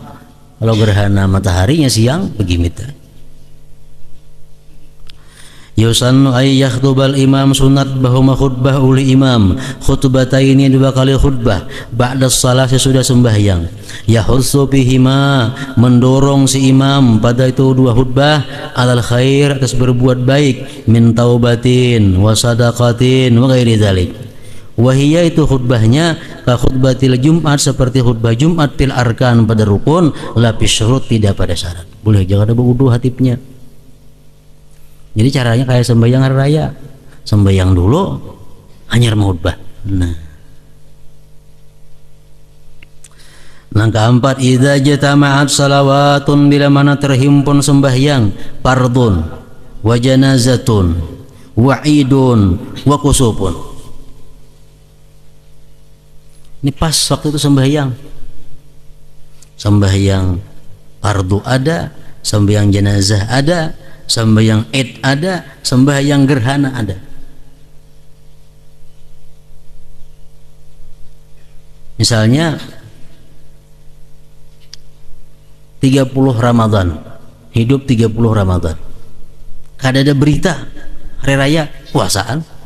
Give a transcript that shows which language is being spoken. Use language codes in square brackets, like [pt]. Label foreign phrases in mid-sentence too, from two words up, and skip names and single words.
[bjn] Kalau gerhana mataharinya siang begimit. [ar] يسن أن يخطب الإمام, [bjn] sunat bahwa khutbah oleh imam, khutbataini, 2 kali khutbah, [ar] بعد الصلاة, [bjn] sesudah sembahyang. [ar] يحض بهما, [bjn] mendorong si imam pada itu 2 khutbah, [ar] على الخير, [bjn] atas berbuat baik, [ar] من توبة وصدقة وغير ذلك. [bjn] Wahiyya, itu khutbahnya [ar] كخطبة الجمعة, [bjn] seperti khutbah Jumat, [ar] في الأركان, [bjn] pada rukun, [ar] لا بالشروط, [bjn] tidak pada syarat. Boleh jangan ada berwudu hatibnya. Jadi caranya kayak sembahyang hari raya, sembahyang dulu hanya khutbah. Nah, yang keempat, [ar] إذا اجتمعت صلوات, [bjn] bila mana terhimpun sembahyang [ar] فرض وجنازة وعيد وكسوف. [bjn] Ini pas waktu itu sembahyang fardu ada, sembahyang jenazah ada, sembahyang id ada, sembahyang gerhana ada. Misalnya 30 Ramadan, hidup 30 Ramadan, kada ada berita hari raya puasa.